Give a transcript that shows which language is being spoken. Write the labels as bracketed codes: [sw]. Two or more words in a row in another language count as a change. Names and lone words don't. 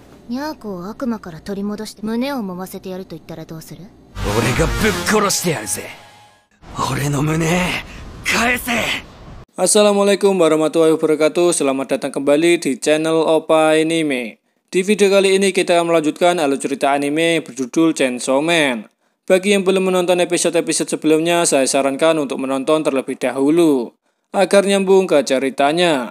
[ja] ニャーコを悪魔から取り戻して胸を揉ませてやると言ったらどうする？俺がぶっ殺してやるぜ。俺の胸返せ。 [ar] السلام عليكم ورحمة الله وبركاته. [id] Selamat datang kembali di channel Opa Anime. Di video kali ini kita akan melanjutkan alur cerita anime berjudul Chainsaw Man. Bagi yang belum menonton episode-episode sebelumnya, saya sarankan untuk menonton terlebih dahulu agar nyambung ke ceritanya.